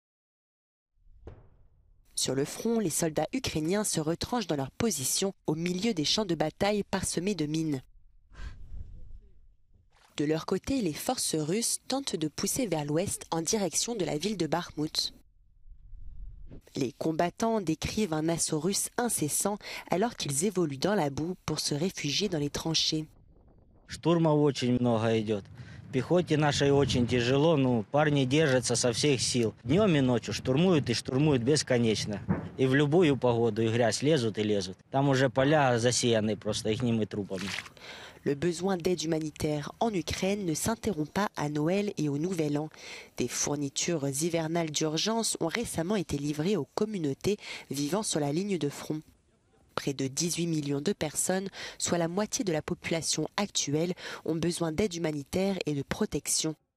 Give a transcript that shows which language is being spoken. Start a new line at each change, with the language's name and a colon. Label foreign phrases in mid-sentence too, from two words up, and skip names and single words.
French: Sur le front, les soldats ukrainiens se retranchent dans leur position au milieu des champs de bataille parsemés de mines. De leur côté, les forces russes tentent de pousser vers l'ouest en direction de la ville de Bakhmout. Les combattants décrivent un assaut russe incessant alors qu'ils évoluent dans la boue pour se réfugier dans les tranchées.
Russian: Штурмов очень много идет. Пехоте нашей очень тяжело, но парни держатся со всех сил. Днем и ночью штурмуют и штурмуют бесконечно. И в любую погоду, и грязь лезут и лезут. Там уже поля засеяны просто ихними трупами.
French: Le besoin d'aide humanitaire en Ukraine ne s'interrompt pas à Noël et au Nouvel An. Des fournitures hivernales d'urgence ont récemment été livrées aux communautés vivant sur la ligne de front. Près de 18 millions de personnes, soit la moitié de la population actuelle, ont besoin d'aide humanitaire et de protection.